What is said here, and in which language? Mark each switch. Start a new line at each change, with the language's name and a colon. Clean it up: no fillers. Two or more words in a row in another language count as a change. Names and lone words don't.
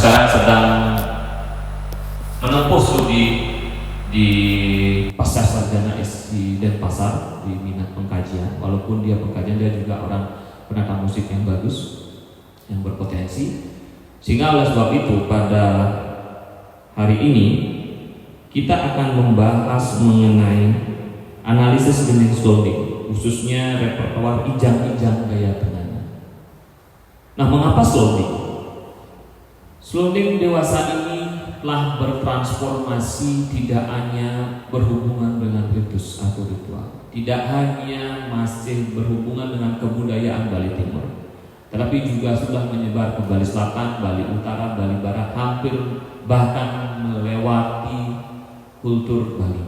Indonesian: sedang menempuh studi di pasca sarjana di Denpasar di minat pengkajian. Walaupun dia pengkajian, dia juga orang penata musik yang bagus, yang berpotensi. Sehingga oleh sebab itu pada hari ini kita akan membahas mengenai analisis gending slowing, khususnya repertoar ijang-ijang gaya tenganan. Nah, mengapa slowing? Slowing dewasa ini telah bertransformasi, tidak hanya berhubungan dengan ritus atau ritual, tidak hanya masih berhubungan dengan kebudayaan Bali Timur, tetapi juga sudah menyebar ke Bali Selatan, Bali Utara, Bali Barat, hampir bahkan melewati kultur Bali.